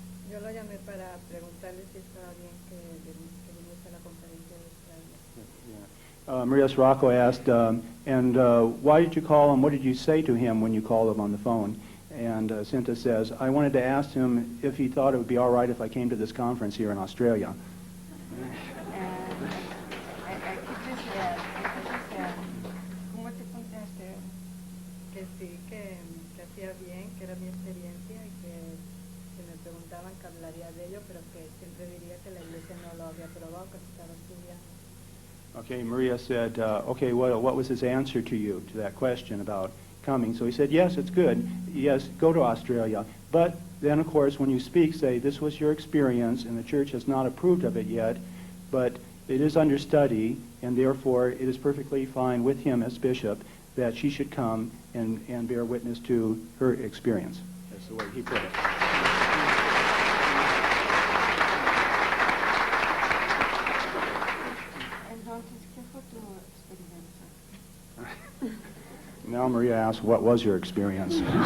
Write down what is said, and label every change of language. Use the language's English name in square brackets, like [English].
[Spanish] Yo lo llamé para preguntarle si estaba bien que viniese a la conferencia de Australia. [English] Maria Sirocco asked, why did you call him? What did you say to him when you called him on the phone? And Cinta says, I wanted to ask him if he thought it would be all right if I came to this conference here in Australia. [Spanish] ¿Cómo te contaste? Que sí, que hacía bien, que era mi experiencia y que me preguntaban que hablaría de ello, pero que siempre diría que la iglesia no lo había aprobado, que se estaba estudiando. [English] Okay, Maria said, okay, what was his answer to you, to that question about coming? So he said, yes, it's good. Yes, go to Australia. But then, of course, when you speak, say, this was your experience, and the church has not approved of it yet, but it is under study, and therefore it is perfectly fine with him as bishop that she should come and bear witness to her experience. That's the way he put it. [Spanish] Entonces, ¿qué fue tu experiencia? [English] Now Maria asks, what was your experience?